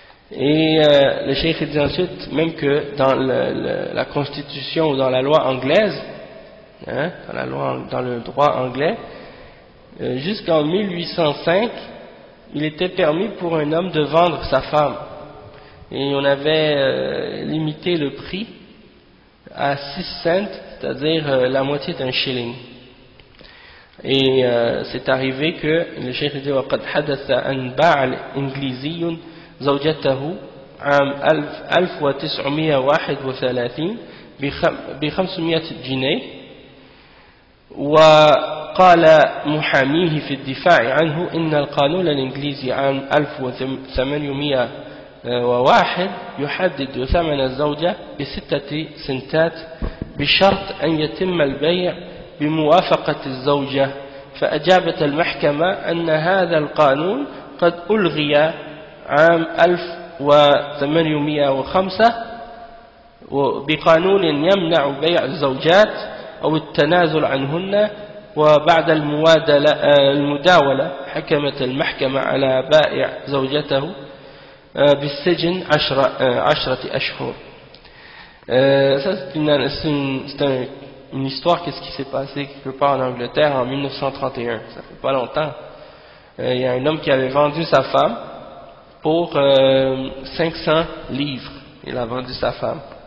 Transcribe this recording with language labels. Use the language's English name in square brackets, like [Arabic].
[French] Et le cheikh dit ensuite même que dans la constitution ou dans la loi anglaise, dans le droit anglais, jusqu'en 1805, il était permis pour un homme de vendre sa femme. Et on avait limité le prix à 6 cents, c'est-à-dire la moitié d'un shilling. Et c'est arrivé que le cheikh dit [Arabic] وقد حدث أن باع إنجليزي زوجته عام 1931 ب500 جنيه، وقال محاميه في الدفاع عنه إن القانون الإنجليزي عام 1801 يحدد ثمن الزوجة ب6 سنتات بشرط أن يتم البيع بموافقة الزوجة، فأجابت المحكمة أن هذا القانون قد ألغي عام 1805 بقانون يمنع بيع الزوجات أو التنازل عنهن، وبعد المداولة حكمت المحكمة على بائع زوجته بالسجن 10 أشهر. [French] Ça c'est une histoire, qu'est-ce qui s'est passé quelque part en Angleterre en 1931, ça fait pas longtemps. Il y a un homme qui avait vendu sa femme pour 500 livres, il a vendu sa femme.